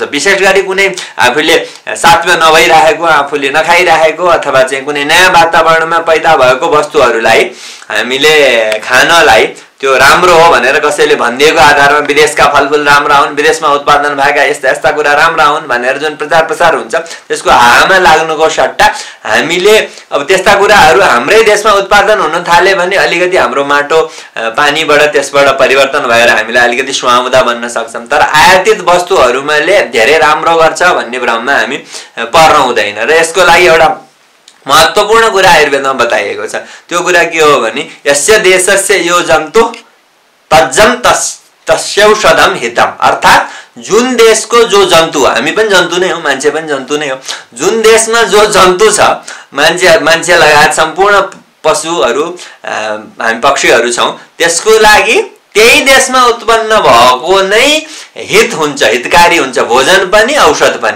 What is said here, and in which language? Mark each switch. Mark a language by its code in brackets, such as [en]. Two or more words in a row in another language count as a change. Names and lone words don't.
[ne] विशेष गरी कुनै आफूले साथमा नभइरहेको, आफूले नखाइरहेको अथवा चाहिँ कुनै नयाँ वातावरणमा पैदा भएको वस्तुहरूलाई हामीले खानलाई त्यो राम्रो हो भनेर कसैले भनिदिएको आधारमा विदेशका फलफुल राम्रा हुन्, विदेशमा उत्पादन भएका यस्ता यस्ता कुरा राम्रा हुन् भनेर जुन प्रचार प्रसार हुन्छ त्यसको हावामा लाग्नुको सट्टा हामीले अब त्यस्ता कुराहरू हाम्रै देशमा उत्पादन हुन थाले भने अलिकति हाम्रो माटो पानीबाट त्यसबाट परिवर्तन भएर हामीलाई अलिकति सुहाउँदा बन्न सक्छौँ। तर आयातित वस्तुहरूले धेरै राम्रो गर्छ भन्ने भ्रममा हामी पर्न हुँदैन। र यसको लागि एउटा महत्त्वपूर्ण कुरा आयुर्वेदमा बताइएको छ। त्यो कुरा के हो भने [sa] यस्य देशस्य यो जन्तु तज्जम तस्यौषधम हितम। [ne] अर्थात् जुन देशको जो जन्तु, हामी पनि जन्तु नै हो, मान्छे पनि जन्तु नै हो, जुन देशमा जो जन्तु छ, मान्छे लगायत सम्पूर्ण पशुहरू हामी पक्षीहरू छौँ, त्यसको लागि त्यही देशमा उत्पन्न भएको नै हित हुन्छ, हितकारी हुन्छ, भोजन पनि औषध पनि।